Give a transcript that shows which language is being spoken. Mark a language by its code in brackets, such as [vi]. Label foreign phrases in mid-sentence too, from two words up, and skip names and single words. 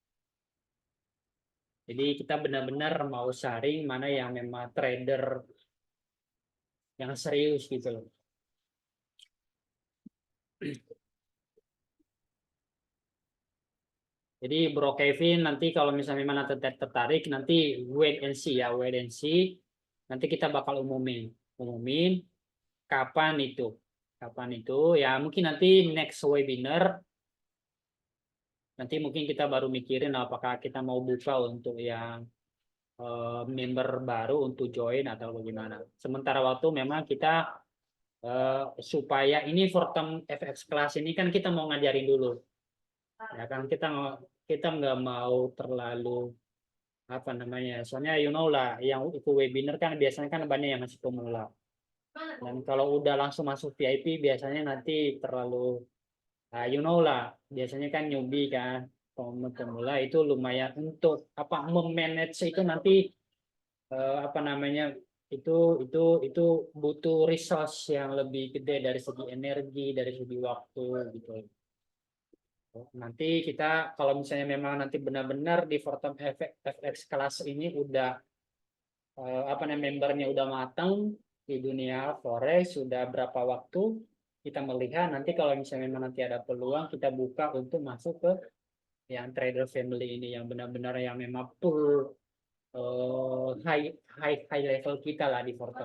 [id] Jadi kita benar-benar mau sharing mana yang memang trader yang serius gitu loh. Jadi Bro Kevin nanti kalau misalnya memang nanti tertarik nanti [en] wait and see [id] ya, [en] wait and see. [id] Nanti kita bakal umumin kapan itu. Kapan itu? Ya mungkin nanti [en] next webinar [id] nanti mungkin kita baru mikirin apakah kita mau buka untuk yang member baru untuk join atau bagaimana. Sementara waktu memang kita supaya ini Fortum FX Class ini kan kita mau ngajarin dulu. Ya kan kita nggak mau terlalu apa namanya. Soalnya [en] you know [id] lah yang itu webinar kan biasanya kan banyak yang masih pemula. Dan kalau udah langsung masuk VIP biasanya nanti terlalu [en] you know [id] lah biasanya kan newbie kan pemula itu lumayan untuk apa memanage itu nanti apa namanya itu itu itu butuh resource yang lebih gede dari segi energi dari segi waktu gitu. Nanti kita kalau misalnya memang nanti benar-benar di Fortum FX kelas ini udah apa namanya membernya udah matang di dunia forex sudah berapa waktu kita melihat nanti kalau misalnya memang nanti ada peluang kita buka untuk masuk ke yang [en] trader family [id] ini yang benar-benar yang memang [en] full high level [id] kita lah di Fortum.